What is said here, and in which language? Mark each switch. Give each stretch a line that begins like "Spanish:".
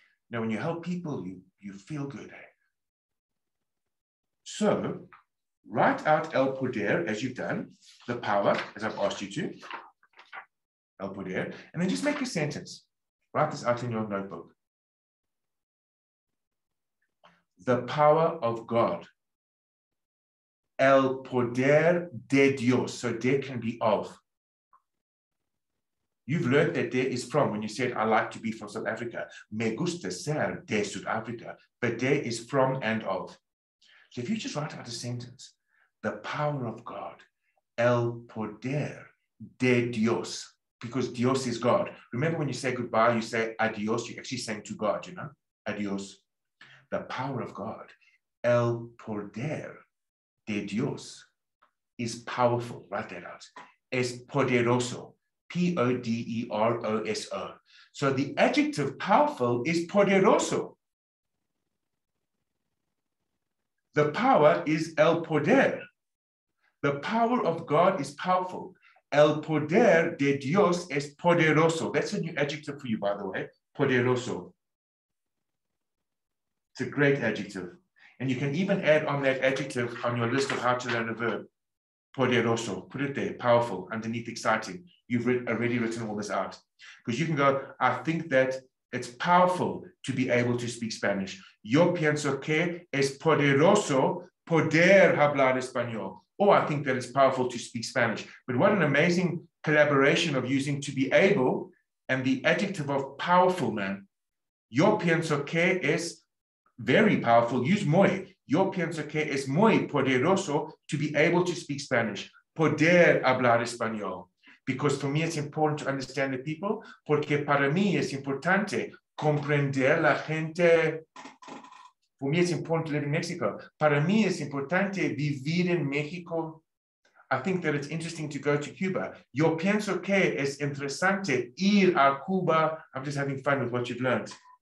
English: Now, when you help people, you feel good. Eh? So, write out el poder as you've done, the power, as I've asked you to, el poder, and then just make a sentence. Write this out in your notebook. The power of God.
Spanish: El poder de Dios.
English: So de can be of. You've learned that de is from when you said, I like to be from South Africa.
Spanish: Me gusta ser de South Africa.
English: But de is from and of. So if you just write out a sentence, the power of God.
Spanish: El poder de Dios.
English: Because Dios is God. Remember when you say goodbye, you say adios. You're actually saying to God, you know? Adios. The power of God.
Spanish: El poder de Dios
English: is powerful. Write that out.
Spanish: Es poderoso. P-O-D-E-R-O-S-O.
English: So the adjective powerful is poderoso. The power is el poder. The power of God is powerful.
Spanish: El poder de Dios es poderoso.
English: That's a new adjective for you, by the way. Poderoso. It's a great adjective. And you can even add on that adjective on your list of how to learn a verb. Poderoso. Put it there. Powerful. Underneath exciting. You've already written all this out. Because you can go, I think that it's powerful to be able to speak Spanish.
Spanish: Yo pienso que es poderoso poder hablar español.
English: Or I think that it's powerful to speak Spanish. But what an amazing collaboration of using to be able and the adjective of powerful, man.
Spanish: Yo pienso que es
English: very powerful. Use muy.
Spanish: Yo pienso que es muy poderoso
English: to be able to speak Spanish.
Spanish: Poder hablar español.
English: Because for me, it's important to understand the people,
Spanish: porque para mí es importante comprender la gente.
English: For me, it's important to live in Mexico.
Spanish: Para mí es importante vivir en México.
English: I think that it's interesting to go to Cuba.
Spanish: Yo pienso que es interesante ir a Cuba.
English: I'm just having fun with what you've learned.